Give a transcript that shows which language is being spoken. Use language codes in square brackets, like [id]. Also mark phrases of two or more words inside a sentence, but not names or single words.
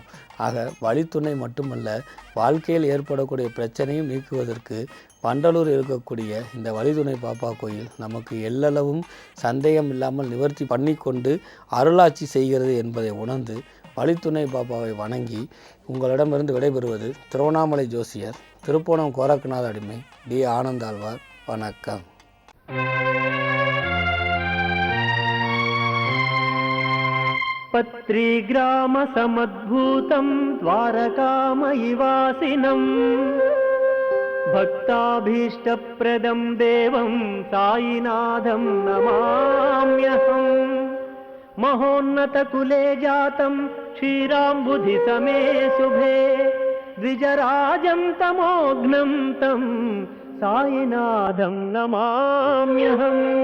[ta] ஆக வழித்துணை மட்டுமல்ல, வாழ்க்கையில் ஏற்படக்கூடிய பிரச்சனையும் நீக்குவதற்கு வண்டலூர் இருக்கக்கூடிய இந்த வழித்துணை பாப்பா கோயில் நமக்கு எல்லளவும் சந்தேகம் இல்லாமல் நிவர்த்தி பண்ணி கொண்டு அருளாட்சி செய்கிறது என்பதை உணர்ந்து வழித்துணை பாப்பாவை வணங்கி உங்களிடமிருந்து விடைபெறுவது திருவண்ணாமலை ஜோசியர், திருப்போணம் கோரக்கநாத அடிமை டி ஆனந்தாழ்வார். வணக்கம். [sa] पत्रीग्राम समुद्भूतम् द्वारकामयिवासिनं भक्ताभीष्टप्रदं देवं साईनाथं नमाम्यहम् महोन्नतकुले जातं क्षीराम्बुधिसमे शुभे द्विजराजं तमोघ्नं तं साईनाथं नमाम्यहम्